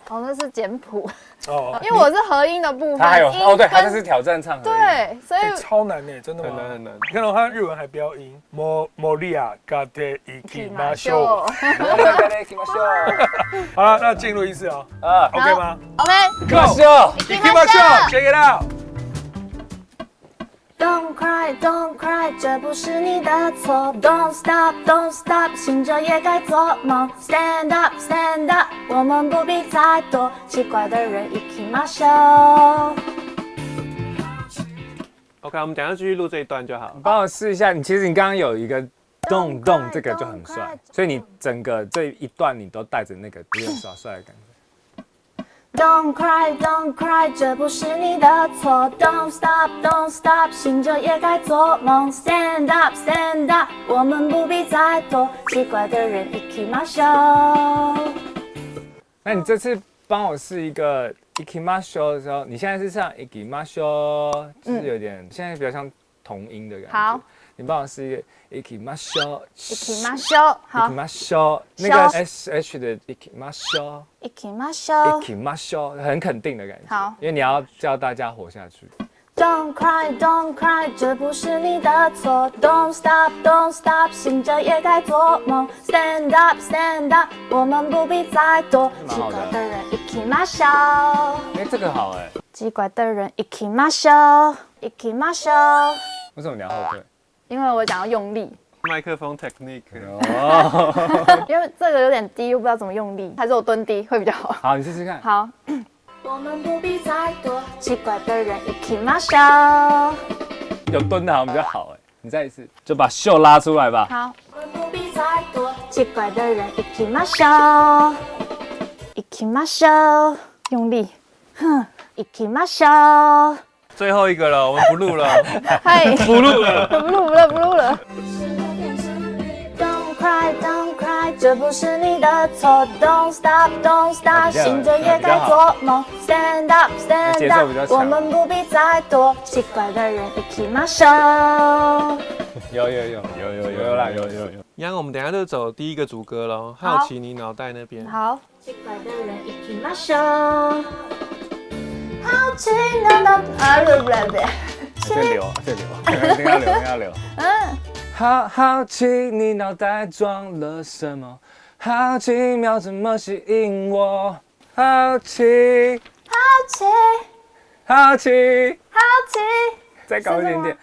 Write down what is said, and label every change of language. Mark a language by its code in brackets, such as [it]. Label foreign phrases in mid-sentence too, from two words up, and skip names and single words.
[zh] 哦，那是简谱。哦，因为我是合音的部分。他还有对，他这是挑战唱合音。对，所以超难呢，真的吗？很难。你看到他日文还标音， [ja] 盛り上げて 行きましょう。 [zh] 好了，那进入一次哦。OK 吗 [en] ？Go。Ikimasho。Check it out。 Don't cry, don't cry， [zh] 这不是你的错。 [en] Don't stop, don't stop， [zh] 醒着也该做梦。 [en] Stand up, stand up， [zh] 我们不必再多。奇怪的人行きましょう。 OK，我们等一下继续录这一段就好。你帮我试一下，其实你刚刚有一个动动，这个就很帅，所以你整个这一段你都带着那个有点耍帅的感觉。 [en] Don't cry, don't cry， [zh] 这不是你的错。 [en] Don't stop, don't stop， [zh] 醒着也该做梦。 [en] Stand up, stand up， [zh] 我们不必再多。奇怪的人行きましょう。那你这次帮我试一个行きましょう的時候，你现在是唱行きましょう，就是有点现在比较像同音的感觉。好，你帮我试一个行きましょう。 [ja] 行きましょう，好。行きましょう，那个 SH 的行きましょう。行きましょう。行きましょう， [zh] 很肯定的感觉。好，因为你要叫大家活下去。 [en] Don't cry, don't cry， [zh] 这不是你的错。 [en] Don't stop, don't stop， [zh] 醒着也该做梦。 [en] Stand up, stand up， [zh] 我们不必再多。奇怪的人行きましょう。这个好哎。奇怪的人行きましょう。行きましょう。为什么你要后退？因为我想要用力。麦克风 technique。因为这个有点低，又不知道怎么用力，还是我蹲低会比较好。好，你试试看。好。我们不必再多，奇怪的人行きましょう。有蹲的好像比较好哎，你再一次，就把袖拉出来吧。好。我们不必再多，奇怪的人行きましょう。行きましょう，用力，哼，行きましょう。最后一个了，我们不录了。嗨，不录了，不录了。 [en] Don't cry, don't cry， [zh] 这不是你的错。 [en] Don't stop, don't stop， [zh] 醒着也该做梦。 [en] Stand up, stand up， [zh] 我们不必再多。奇怪的人行きましょう。有啦。一样，我们等一下就走第一个主歌喽。好奇你脑袋那边。好。奇怪的人行きましょう。好奇你脑袋，先留。好奇你脑袋装了什么？好奇妙怎么吸引我？好奇，再高一点点。